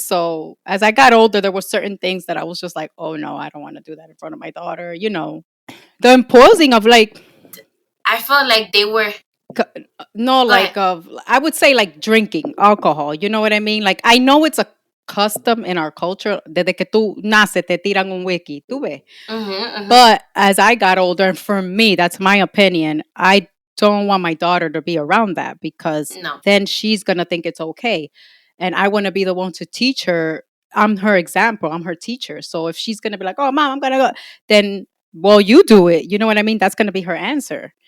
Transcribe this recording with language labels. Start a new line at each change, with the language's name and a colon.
English: So as I got older, there were certain things that I was just like, oh no, I don't want to do that in front of my daughter. The imposing of like, I felt like they were. no, Go ahead. like I would say like drinking alcohol. You know what I mean? Like I know it's a custom in our culture.
Spanish: Desde que tú naces, te tiran un wiki. Tú ves. Mm-hmm.
English: But as I got older, and for me, that's my opinion, I don't want my daughter to be around that because No. then she's going to think it's okay. And I want to be the one to teach her. I'm her example, I'm her teacher. So if she's going to be like, oh, mom, I'm going to go, then, well, you do it. You know what I mean? That's going to be her answer.